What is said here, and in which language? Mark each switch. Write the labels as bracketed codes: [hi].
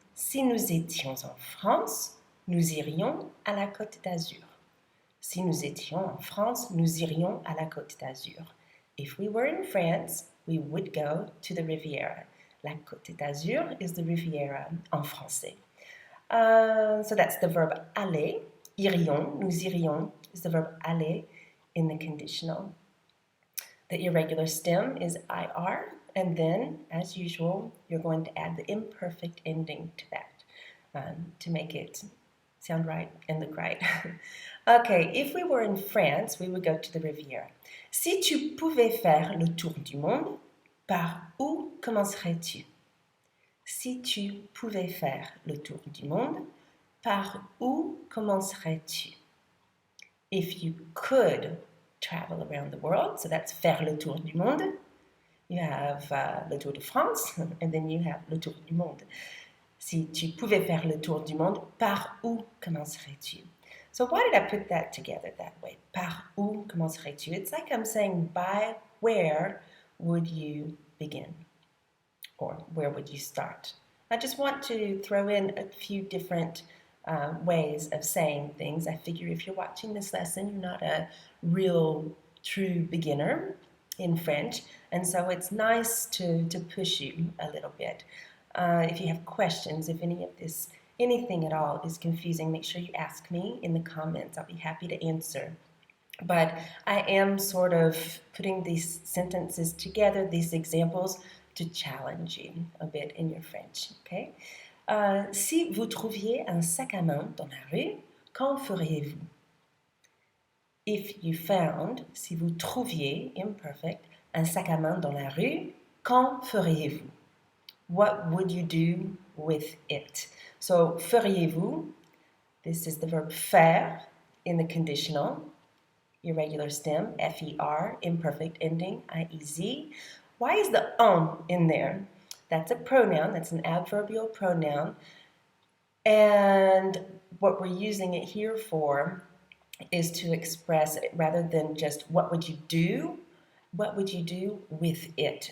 [fr] Si nous étions en France, nous irions à la Côte d'Azur. Si nous étions en France, nous irions à la Côte d'Azur. [en] If we were in France, we would go to the Riviera. La Côte d'Azur is the Riviera [fr] en français. [en] So that's the verb aller. Irions, nous irions is the verb aller in the conditional. The irregular stem is IR, and then, as usual, you're going to add the imperfect ending to that to make it sound right and look right. Okay, if we were in France, we would go to the Riviera. [fr] Si tu pouvais faire le tour du monde, par où commencerais-tu? Si tu pouvais faire le tour du monde, par où commencerais-tu? [en] If you could travel around the world, so that's faire le tour du monde. You have le Tour de France, and then you have le Tour du monde. [fr] Si tu pouvais faire le tour du monde, par où commencerais-tu? [en] So why did I put that together that way? [fr] Par où commencerais-tu? [en] It's like I'm saying, by where would you begin? Or where would you start? I just want to throw in a few different ways of saying things. I figure if you're watching this lesson, you're not a real true beginner in French, and so it's nice to push you a little bit. If you have questions, if any of this, anything at all is confusing, make sure you ask me in the comments. I'll be happy to answer. But I am sort of putting these sentences together, these examples, to challenge you a bit in your French, okay? [fr] Si vous trouviez un sac à main dans la rue, qu'en feriez-vous? [en] If you found, [fr] si vous trouviez, imperfect, un sac à main dans la rue, qu'en feriez-vous? [en] What would you do with it? So, feriez-vous, this is the verb faire in the conditional, irregular stem, F-E-R, imperfect ending, I-E-Z. Why is the in there? That's a pronoun, that's an adverbial pronoun. And what we're using it here for is to express, rather than just what would you do, what would you do with it?